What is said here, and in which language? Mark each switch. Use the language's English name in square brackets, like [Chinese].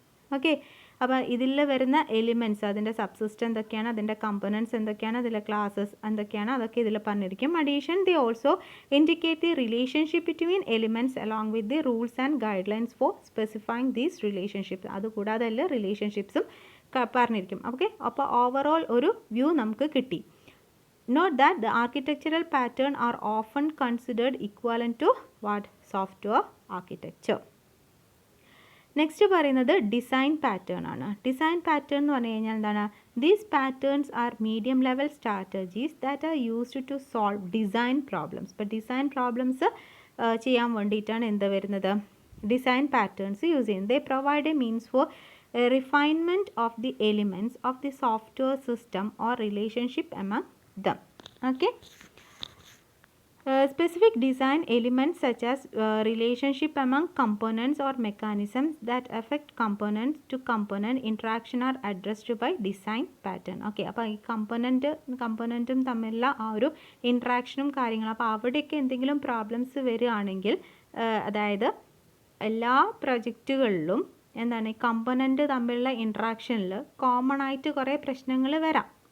[Malayalam] Okay, അപ്പോൾ ഇതിൽ വരുന്ന എലിമെൻറ്റ്സ്, അതിൻ്റെ സബ് സിസ്റ്റം എന്തൊക്കെയാണ്, അതിൻ്റെ കമ്പണൻസ് എന്തൊക്കെയാണ്, അതിലെ ക്ലാസസ് എന്തൊക്കെയാണ്, അതൊക്കെ ഇതിൽ പറഞ്ഞിരിക്കും. [English] Addition they also indicate the relationship between elements along with the rules and guidelines for specifying these relationships. [Malayalam] അതുകൂടാതെ എല്ലാ റിലേഷൻഷിപ്സും പറഞ്ഞിരിക്കും. ഓക്കെ, അപ്പോൾ ഓവറോൾ ഒരു വ്യൂ നമുക്ക് കിട്ടി. [English] Note that the architectural pattern are often considered equivalent to what? Software architecture. [Malayalam] Next പറയുന്നത് design pattern ആണ്. Design pattern എന്ന് പറഞ്ഞു കഴിഞ്ഞാൽ എന്താണ്? [English] These patterns are medium level strategies that are used to solve design problems. [Malayalam] ഇപ്പോൾ design problems ചെയ്യാൻ വേണ്ടിയിട്ടാണ് എന്ത് വരുന്നത്? ഡിസൈൻ പാറ്റേൺസ് യൂസ് ചെയ്യുന്നത്. [English] They provide a means for refinement of the elements of the software system or relationship among them. Okay, specific design elements such as relationship among components or mechanisms that affect component to component interaction are addressed by design pattern. [Malayalam] Okay, അപ്പോൾ ഈ കമ്പോണൻറ്റും തമ്മിലുള്ള ആ ഒരു ഇൻട്രാക്ഷനും കാര്യങ്ങളും, അപ്പോൾ അവിടെയൊക്കെ എന്തെങ്കിലും problems വരികയാണെങ്കിൽ, അതായത് എല്ലാ പ്രൊജക്റ്റുകളിലും എന്താണ് ഈ കമ്പോണൻറ്റ് തമ്മിലുള്ള ഇൻട്രാക്ഷനിൽ കോമൺ ആയിട്ട് കുറേ പ്രശ്നങ്ങൾ വരാം.